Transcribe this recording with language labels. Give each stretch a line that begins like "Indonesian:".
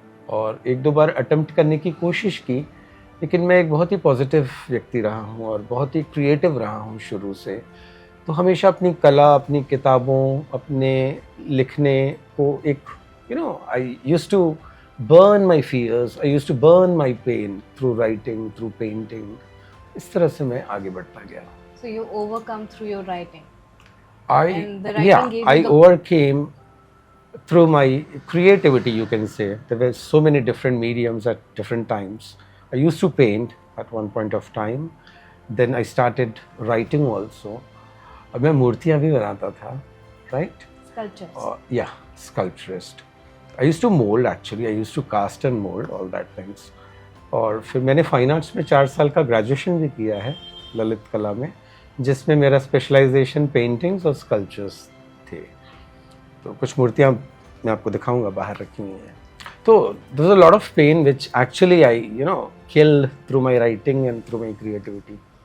Hindi: और 1-2 बार अटेम्प्ट करने की कोशिश की, लेकिन मैं एक बहुत ही पॉजिटिव व्यक्ति रहा हूँ और बहुत ही क्रिएटिव रहा हूँ शुरू से। तो हमेशा अपनी कला, अपनी किताबों, अपने लिखने को एक
English: I used to burn my fears, I used to burn my pain through writing, through painting.
Hindi: इस तरह से मैं आगे बढ़ता गया।
English: So you overcome through your writing. I overcame through my creativity, you can say. There were so many different mediums at different times. I used to paint at one point of time. Then I started writing also.
Hindi: अब मैं मूर्तियाँ भी बनाता था,
English: right? Sculptures. Yeah, sculpturist. I used to mold actually. I used to cast and mold all that things.
Hindi: और फिर मैंने fine arts में 4 साल का ग्रेजुएशन भी किया है ललित कला में, जिसमें मेरा स्पेशलाइजेशन पेंटिंग्स और स्कल्पचर्स थे। तो कुछ मूर्तियाँ मैं आपको दिखाऊंगा, बाहर रखी हुई हैं। तो
English: There was a lot of pain which actually I killed through my writing and through my creativity.